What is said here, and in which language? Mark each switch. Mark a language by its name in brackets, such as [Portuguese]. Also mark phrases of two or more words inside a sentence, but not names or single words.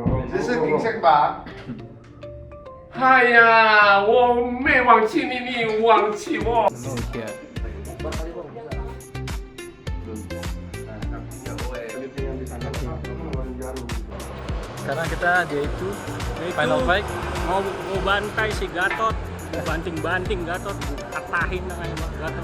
[Chinese] 这是金色吧？哎呀，我没忘记你，你忘记我。 [Indonesian] Sekarang kita dia itu [English] final fight [Indonesian] mau bantai si Gatot, banting-banting Gatot, katahin dengan Gatot.